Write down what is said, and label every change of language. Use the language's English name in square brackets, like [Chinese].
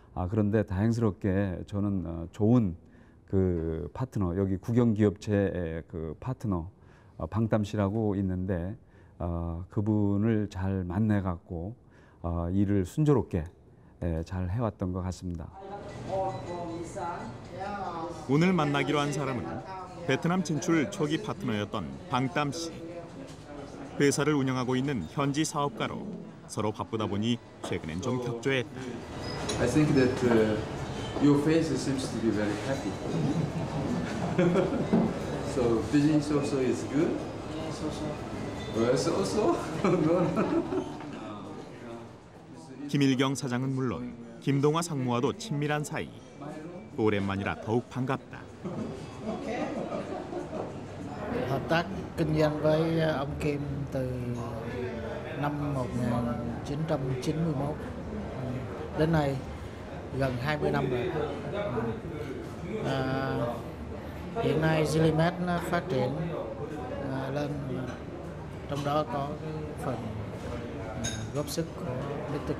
[Korean] 그런데 다행스럽게 저는 좋은 그 파트너, 여기 국영기업체의 그 파트너 방담 씨라고 있는데 그분을 잘 만나갖고 일을 순조롭게 잘 해왔던 것 같습니다. 오늘 만나기로 한 사람은 베트남 진출 초기 파트너였던 방담 씨. 회사를 운영하고 있는 현지 사업가로 서로 바쁘다 보니 최근엔 좀 격조했다. [English] I think that your face seems to be very happy. So business also is good. So. [Korean] 김일경 사장은 물론 김동화 상무와도 친밀한 사이. 오랜만이라 더욱 반갑다. [Vietnamese] Hợp tác kinh doanh với ông Kim từ năm 1991 đến nay gần 20 năm rồi. Hiện nay Zilimed nó phát triển lên, trong đó có cái phần góp sức của Mr.